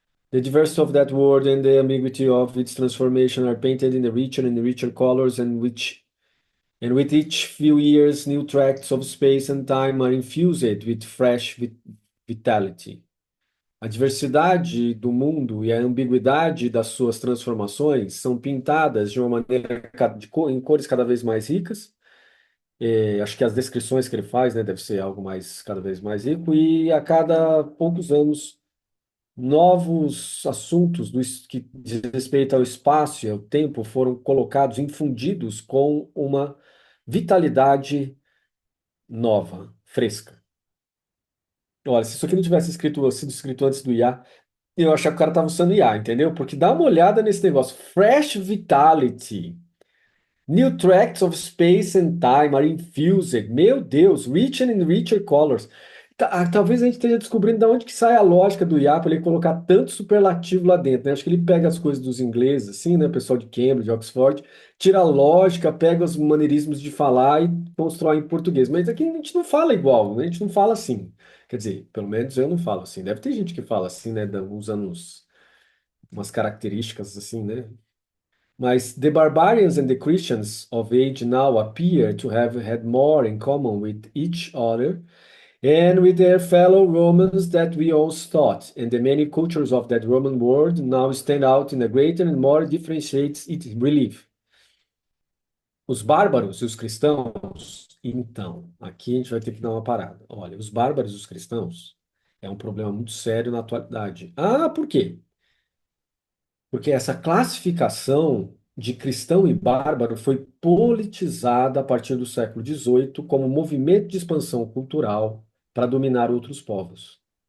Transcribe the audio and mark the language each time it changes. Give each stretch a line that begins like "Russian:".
English: The diversity of that word and the ambiguity of its transformation are painted in the richer and richer colors, and with each few years, new tracts of space and time are infused with fresh vitality.
Portuguese: A diversidade do mundo e a ambiguidade das suas transformações são pintadas de uma maneira em cores cada vez mais ricas. Acho que as descrições que ele faz, né, deve ser algo mais cada vez mais rico. E a cada poucos anos, novos assuntos que diz respeito ao espaço e ao tempo foram colocados, infundidos com uma vitalidade nova, fresca. Olha, se isso aqui não tivesse sido escrito antes do IA, eu achava que o cara estava usando IA, entendeu? Porque dá uma olhada nesse negócio.
English: Fresh Vitality. New tracts of space and time are infused.
Portuguese: Meu Deus,
English: richer and richer colors.
Portuguese: Talvez a gente esteja descobrindo de onde que sai a lógica do IA para ele colocar tanto superlativo lá dentro, né? Acho que ele pega as coisas dos ingleses, assim, né? Pessoal de Cambridge, Oxford, tira a lógica, pega os maneirismos de falar e constrói em português. Mas aqui a gente não fala igual, né? A gente não fala assim. Quer dizer, pelo menos eu não falo assim. Deve ter gente que fala assim, né? Usando umas características assim, né? Mas
English: the barbarians and the Christians of age now appear to have had more in common with each other and with their fellow Romans that we once thought, and the many cultures of that Roman world now stand out in a greater and more differentiated relief.
Portuguese: Os bárbaros e os cristãos, então, aqui a gente vai ter que dar uma parada. Olha, os bárbaros e os cristãos é um problema muito sério na atualidade. Ah, por quê? Porque essa classificação de cristão e bárbaro foi politizada a partir do século XVIII como movimento de expansão cultural para dominar outros povos.